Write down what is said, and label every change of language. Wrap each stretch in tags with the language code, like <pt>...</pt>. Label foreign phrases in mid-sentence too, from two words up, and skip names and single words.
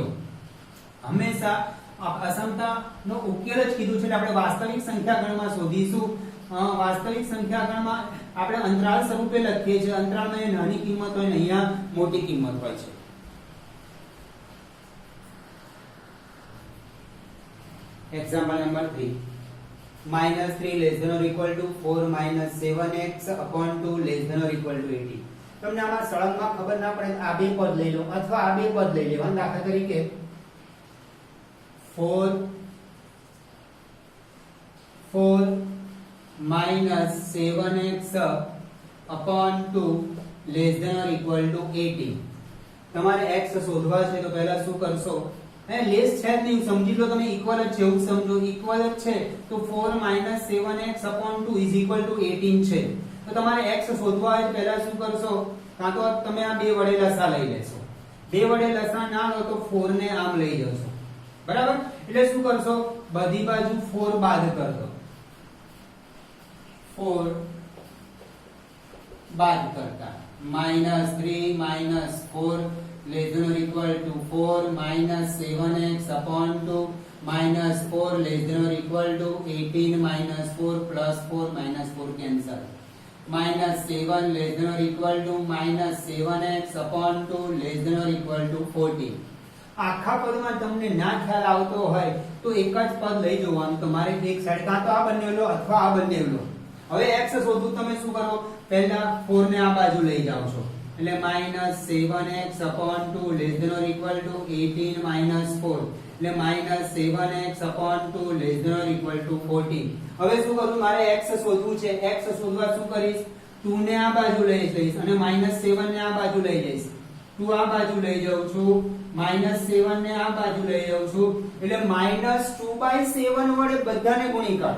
<gu>હંમેશા અસમતાનો ઉકેલ જ કીધું છે એટલે આપણે વાસ્તવિક સંખ્યા ગણમાં શોધીશું. વાસ્તવિક સંખ્યા ગણમાં આપણે અંતરાલ સ્વરૂપે લખીએ છીએ. અંતરાલમાં એ નાની કિંમત હોય ને અહીંયા મોટી કિંમત હોય છે.</gu> <en>example number 3 -3 less than or equal to 4 - 7x upon 2 less than or equal to 80.</en> <gu>તમને આમાં સળંગમાં ખબર ના પડે આ બે પદ લઈ લો અથવા આ બે પદ લઈ લેવા. દાખલા તરીકે 4 -</gu> <en>7x upon 2 less than or equal to 80.</en> <gu>તમારે x શોધવા છે તો પહેલા શું કરશો? લેસ છે જ નહીં, સમજી લો તમે ઇક્વલ જ છે એવું સમજો. ઇક્વલ જ છે તો 4 -</gu> <en>7x upon 2 is equal to 18 છે.</en> <gu>તો તમારે x શોધવા હોય પહેલા શું કરશો? કાં તો તમે આ બે વડે લસા લઈ લેશો. બે વડે લસા ના લો તો 4 ને આમ લઈ જશો. બરાબર? એટલે શું કરશો? બધી બાજુ 4 બાદ</gu> <hi>कर दो.</hi> <en>4</en> <gu>બાદ કરતા</gu> <en>-3 - 4 less than or equal to 4 - 7x upon 2 -4 less than or equal to 18 -4 plus 4 -4 cancel. -7 less than or equal to -7x upon 2 less than or equal to 14.</en> <gu>આખા પદમાં તમને ના ખ્યાલ આવતો હોય તો એક જ પદ લઈ જવાનું તમારે. એક સાઈડ કાં તો આ બંને લો અથવા આ બંને લો. હવે x શોધવું તમે શું કરો? પહેલા 4 ને આ બાજુ લઈ જાવ છો એટલે</gu> <en>-7x upon 2 less than or equal to 18 -4</en> <gu>એટલે</gu> <en>-7x upon 2 less than or equal to 14.</en> <gu>હવે શું કરું? મારે x શોધવું છે. x શોધવા શું કરીશ? 2 ને આ બાજુ લઈ જઈશ અને -7 ને આ બાજુ લઈ જઈશ. 2 આ બાજુ લઈ જાઉં છું, -7 ને આ બાજુ લઈ જાઉં છું એટલે -2/7 વડે બધાને ગુણી કાઢો.</gu>